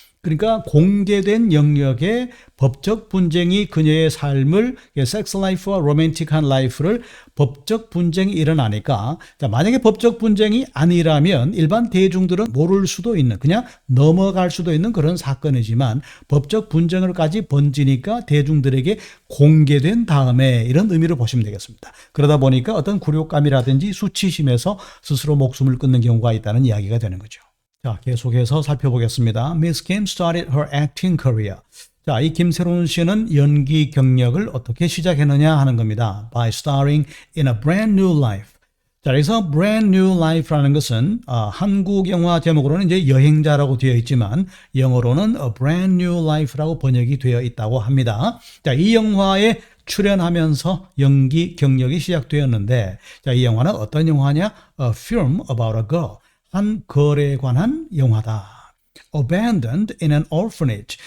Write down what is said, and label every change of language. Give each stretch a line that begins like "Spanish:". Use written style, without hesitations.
Korean: 그러니까 공개된 영역에 법적 분쟁이 그녀의 삶을 섹스 라이프와 로맨틱한 라이프를 법적 분쟁이 일어나니까 자, 만약에 법적 분쟁이 아니라면 일반 대중들은 모를 수도 있는 그냥 넘어갈 수도 있는 그런 사건이지만 법적 분쟁을까지 번지니까 대중들에게 공개된 다음에 이런 의미로 보시면 되겠습니다. 그러다 보니까 어떤 굴욕감이라든지 수치심에서 스스로 목숨을 끊는 경우가 있다는 이야기가 되는 거죠. 자, 계속해서 살펴보겠습니다.
English: Miss Kim started her acting career.
Korean: 자, 이 김새로운 씨는 연기 경력을 어떻게 시작했느냐 하는 겁니다.
English: By starring in a brand new life.
Korean: 자, 그래서 brand new life라는 것은 한국 영화 제목으로는 이제 여행자라고 되어 있지만 영어로는
English: a brand new life
Korean: 라고 번역이 되어 있다고 합니다. 자, 이 영화에 출연하면서 연기 경력이 시작되었는데 자, 이 영화는 어떤 영화냐?
English: A film about a girl.
Korean: 한 걸에 관한 영화다.
English: Abandoned in an orphanage.